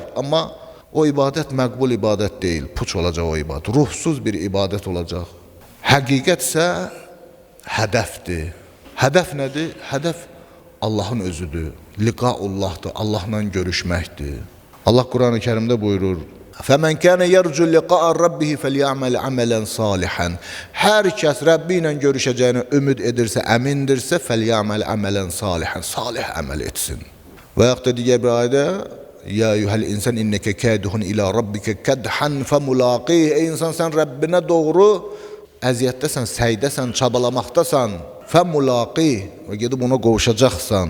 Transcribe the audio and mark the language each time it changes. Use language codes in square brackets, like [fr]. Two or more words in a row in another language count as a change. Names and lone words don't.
[az] Amma o ibadət məqbul ibadət deyil, puç olacaq o ibadət, ruhsuz bir ibadət olacaq. Həqiqət isə hədəfdir. Hədəf nədir? Hədəf Allahın özüdür. Liqaullahdır, Allahla görüşməkdir. Allah Quran-ı Kərimdə buyurur: [ar] فَمَنْ كَانَ يَرْجُ لِقَاءَ رَبِّهِ فَلْيَعْمَلْ عَمَلًا صَالِحًا. [az] Hər kəs Rəbbi ilə görüşəcəyini ümid edirsə, əmindirsə, [ar] فَلْيَعْمَلْ عَمَلًا صَالِحًا. [az] Salih əməl etsin. Və yaxud da digər bir ayədə: [ar] يا أيها الإنسان إنك كادح إلى ربك كدحا فملاقيه. [az] Ey insan, sen Rabbine doğru əziyyətdəsən, səydəsən, çabalamaqdasan. Femulaqih. Və gedib ona qovuşacaqsan.